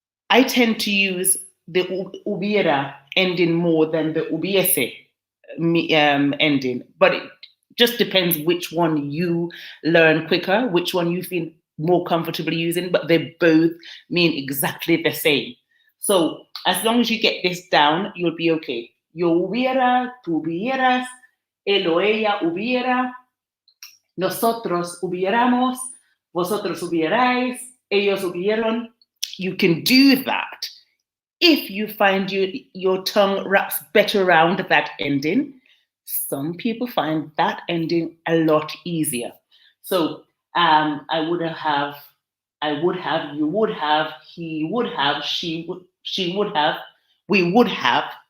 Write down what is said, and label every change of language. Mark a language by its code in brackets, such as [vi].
[en] I tend to use the hubiera ending more than the hubiese ending, but it just depends which one you learn quicker, which one you feel more comfortable using, but they both mean exactly the same. So as long as you get this down, you'll be okay. [es] Yo hubiera, tú hubieras, él o ella hubiera, nosotros hubiéramos, vosotros hubierais, ellos hubieron. [en] You can do that if you find your tongue wraps better around that ending. Some people find that ending a lot easier. So I would have, you would have, he would have, she would have, we would have,